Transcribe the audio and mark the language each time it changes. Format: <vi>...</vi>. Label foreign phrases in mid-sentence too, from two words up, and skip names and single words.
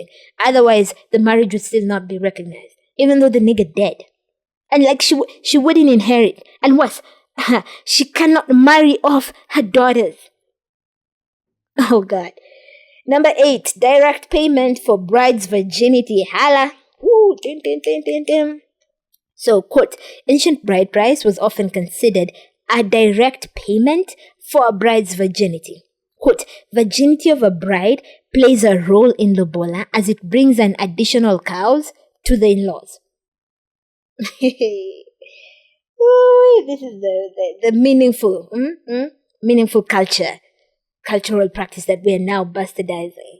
<en>Otherwise, the marriage would still not be recognized, even though the nigga dead. And she wouldn't inherit. And what? She cannot marry off her daughters. Oh God. Number 8, direct payment for bride's virginity. Hala. Woo, dim, dim, dim, dim, dim. So, quote, ancient bride price was often considered a direct payment for a bride's virginity. Quote, virginity of a bride plays a role in Lobola as it brings an additional cows to the in-laws. Ooh, this is the meaningful, meaningful cultural practice that we are now bastardizing.</en>